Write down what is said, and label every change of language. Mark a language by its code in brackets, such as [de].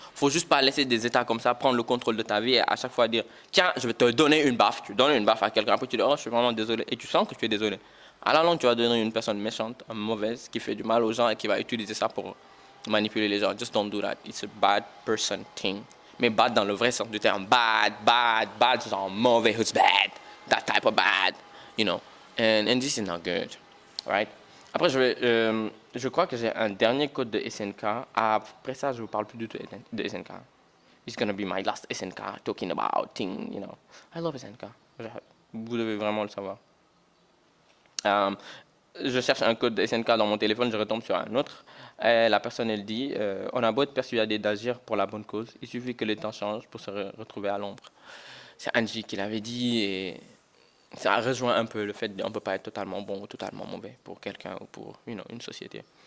[fr] Il ne faut juste pas laisser des états comme ça prendre le contrôle de ta vie et à chaque fois dire tiens, je vais te donner une baffe. Tu donnes une baffe à quelqu'un, après tu dis oh, je suis vraiment désolé. Et tu sens que tu es désolé. À la longue, tu vas devenir une personne méchante, mauvaise, qui fait du mal aux gens et qui va utiliser ça pour manipuler les gens. [en] Just don't do that. It's a bad person thing. [fr] Mais bad dans le vrai sens du terme. [en] Bad, [fr] genre mauvais, [en] who's bad. That type of bad, And this is not good, right? [fr] Après, je crois que j'ai un dernier code de SNK. Après ça, je ne vous parle plus du tout de SNK. [en] It's gonna be my last SNK talking about thing, I love SNK. [fr] Vous devez vraiment le savoir. Je cherche un code de SNK dans mon téléphone, je retombe sur un autre. La personne, elle dit on a beau être persuadé d'agir pour la bonne cause, il suffit que les temps changent pour se retrouver à l'ombre. C'est Angie qui l'avait dit et ça rejoint un peu le fait qu'on ne peut pas être totalement bon ou totalement mauvais pour quelqu'un ou pour une société.